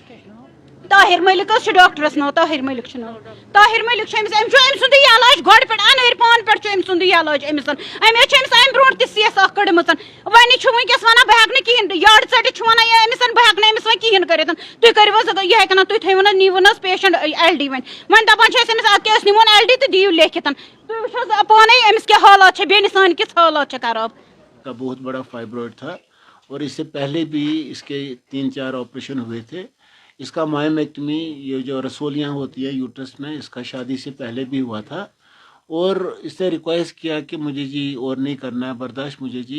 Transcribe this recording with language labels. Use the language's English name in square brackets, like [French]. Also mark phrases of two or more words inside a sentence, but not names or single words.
[Kashmiri] طاہر ملک حظ ڈاکٹرس ناو طاہر ملک طاہر ملک أمۍ سُنٛدُے علاج گۄڈٕ پٮ۪ٹھ اَنٲرۍ پانہٕ پٮ۪ٹھ چھُ أمۍ سُنٛدُے علاج أمِس أمۍ حظ چھِ أمِس اَمہِ برونٛٹھ تہِ سیٚس اکھ کٔڑمٕژ وۄنۍ چھُ وٕنکیٚس وَنان بہٕ ہیٚکہٕ نہٕ کِہیٖنۍ یاڑ ژٔٹِتھ چھُ وَنان أمِس بہٕ ہیٚکہٕ نہٕ أمِس وۄنۍ کِہیٖنۍ کٔرِتھ تُہۍ کٔرِو حظ یہِ ہیٚکن تُہۍ تھٲیوُن حظ نیٖوُن حظ پیشنٹ LD وۄنۍ دَپان چھِ أسۍ أمِس اَدٕ کیٛاہ أسۍ نِمون LD تہٕ دِیِو لیکھِتھ تُہۍ وٕچھو حظ پانے أمِس کیٛاہ حالات چھِ بیٚنہِ سانہِ کِژھ حالات چھِ خراب [Urdu] کا بہت بڑا فائبرائڈ تھا اور اس سے پہلے بھی اس کے 3-4 آپریشن ہوئے تھے اس کا مائمیکٹمی یہ جو رسولیاں ہوتی ہیں یوٹرس میں اس کا شادی سے پہلے بھی ہوا تھا اور اس نے ریکویسٹ کیا کہ مجھے جی اور نہیں کرنا ہے برداشت مجھے جی